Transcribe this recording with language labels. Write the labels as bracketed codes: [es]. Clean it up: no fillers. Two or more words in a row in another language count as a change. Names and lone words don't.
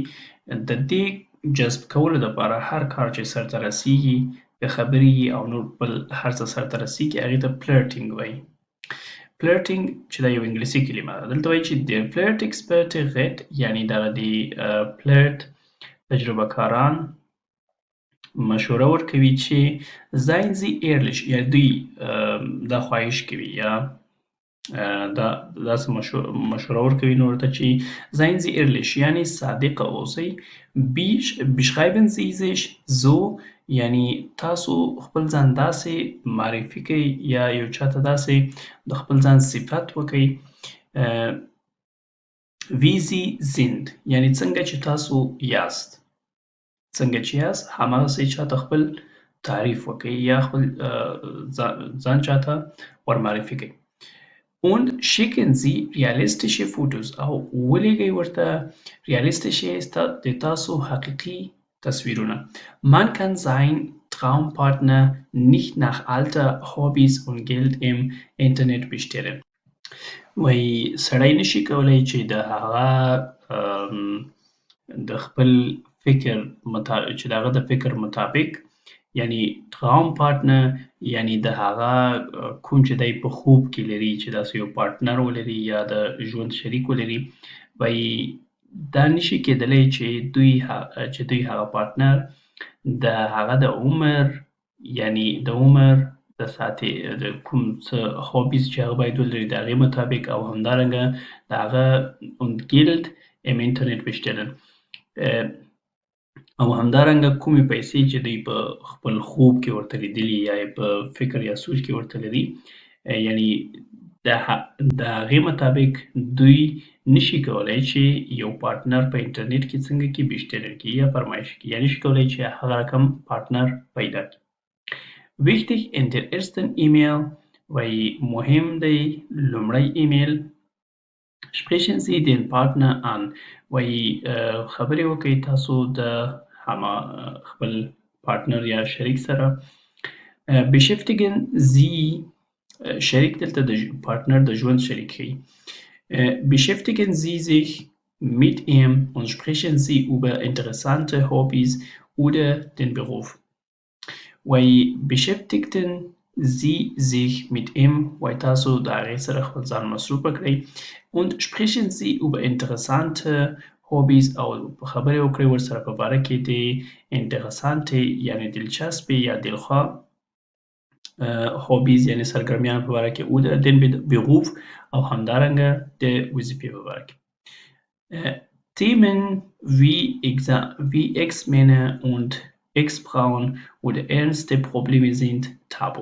[ps] د دې جذب کولو دپاره هر کار چې سرته رسیږي که خبرې او نور بل هر څه سرته رسیږي هغې ته فلرټینګ وایي. فلرټینګ چې دا یو انګلیسي کلمه ده دلته وایي چې د فلرت اکسپرت غټ یعنی دغه د فلرت تجربه کاران مشوره ورکوي چې [de] seien Sie ehrlich [ps] یا دوی دا خواهش کوي یا دا داسې مشوره ورکوي نور ته چې [de] seien Sie ehrlich [ps] یعنی صادقه اوسئ. [de] beschreiben Sie sich so [ps] یعنی تاسو خپل ځان داسې معرفي کړئ یا یو چاته داسې د خپل ځان صفت وکړئ [de] wie Sie sind [ps] یعنی څنګه چې تاسو یاست څنګه چې یاست هماغسې چاته خپل تعریف وکړئ یا خپل ځان چاته ورمعرفي کړئ. [de] Und schicken Sie realistische Fotos [ps] او ولیږئ ورته realistische د تاسو حقیقي تصویرونه. [de] Man kann seinen Traumpartner nicht nach Alter, Hobbys und Geld im Internet bestellen. [ps] وای سړی نشي کولی چې د هغه د خپل فکر چې د هغه د فکر مطابق یعنی [de] Traum Partner [ps] یعنی د هغه کوم چې دی په خوب کې لري چې داسې یو پارتنر ولري یا د ژوند شریک ولري وایي دا نشي کېدلی چې دوی هغه پارتنر د هغه د عمر یعنی د عمر د ساتي د کوم څه هابیز چې هغه باید ولري د هغې مطابق او همدارنګه د هغه [de] und Geld im Internet bestellen. [ps] او همدارنګه کومې پیسې چې دوی په خپل خوب کې ورته لیدلي یا یې په فکر یا سوچ کې ورته لري یعنی د هغې مطابق دوی نشي کولای چې یو پارتنر په انټرنیټ کې څنګه کې بیشتري کړي یا فرمایش کړي یا نشي کولای چې هغه رقم پارتنر پیدا کړي. [de] Wichtig in der ersten E-Mail [ps] وایي مهم دی لومړی ایمیل [de] Sprechen Sie den Partner an [ps] وایي خبرې وکړئ تاسو د خپل پارتنر یا شریک سره [de] beschäftigen Sie [ps] شریک دلته د پارتنر د ژوند شریک ښیي [de] beschäftigen Sie sich mit ihm und sprechen Sie über interessante Hobbys oder den Beruf [ps] وایي [de] beschäftigten Sie sich mit ihm [ps] وایي تاسو د هغې سره خپل ځان مصروفه کړئ [de] und sprechen Sie über interessante Hobbys [ps] او خبرې وکړئ ورسره په باره کې د interessante یعنې دلچسپې یا دلخوا Hobbys یعنې سرګرمیانو په باره کې [de] oder den Beruf [ps] او همدارنګه د وظیفې په باره کې [de] Themen wie Ex-Männer und Ex-Frauen oder ernste Probleme sind tabu.